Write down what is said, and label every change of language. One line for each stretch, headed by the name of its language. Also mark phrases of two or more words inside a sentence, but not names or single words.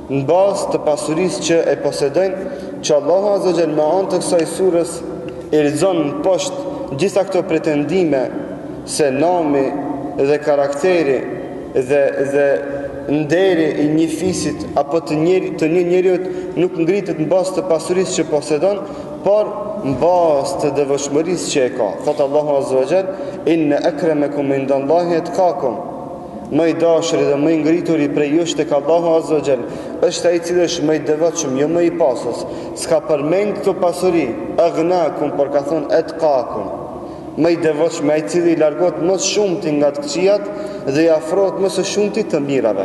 Albanian: në bazë të pasurisë që e posedojnë, që Allahu
Arabic: عز وجل
Albanian: me anë të kësaj surës i lexon poshtë gjitha këto pretendime se nami dhe karakteri dhe nderi i një fisit apo të një njeriu nuk ngritet në bazë të pasurisë që posedon, por në bazë të devotshmërisë që e ka. Thot Allahu
Arabic: عز وجل: "إن أكرمكم عند الله أتقاكم."
Albanian: Më i dashuri dhe më i ngrituri prej jush tek Allahu
Arabic: عز وجل
Albanian: është ai i cili është më i devotshëm, jo më i pasur. S'ka përmend këto pasuri, aghnakum, por ka thonë atqakum. Më i devotshëm, ai i cili largohet më shumti nga të këqijat dhe i afrohet më së shumti të mirave.